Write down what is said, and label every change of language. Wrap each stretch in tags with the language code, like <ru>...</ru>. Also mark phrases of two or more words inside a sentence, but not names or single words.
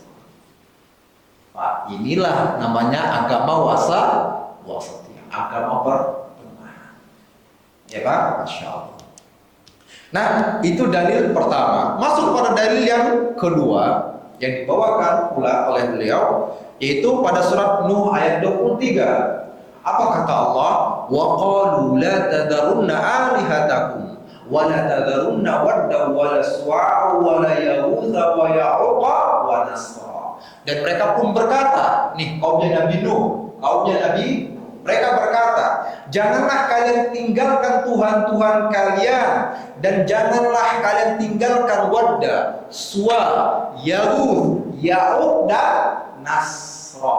<id>Pak, inilah namanya agama wasatiyah, agama pertengahan. Ya Pak,</id> <ar>ما شاء الله.</ar> <id>Nah, itu dalil pertama. Masuk pada dalil yang kedua yang dibawakan pula oleh beliau, yaitu pada surat Nuh ayat 23. Apa kata Allah?</id> <ar>وقالوا لا تذرن آلهتكم ولا تذرن ودا ولا سواعا ولا يغوث ويعوق ونسرا.</ar> <id>Dan mereka pun berkata, nih kaumnya Nabi Nuh, kaumnya Nabi, mereka berkata, janganlah kalian tinggalkan Tuhan-Tuhan kalian, dan janganlah kalian tinggalkan Wadda, Suwa, Yahud, Ya'uq, dan Nasra.</id>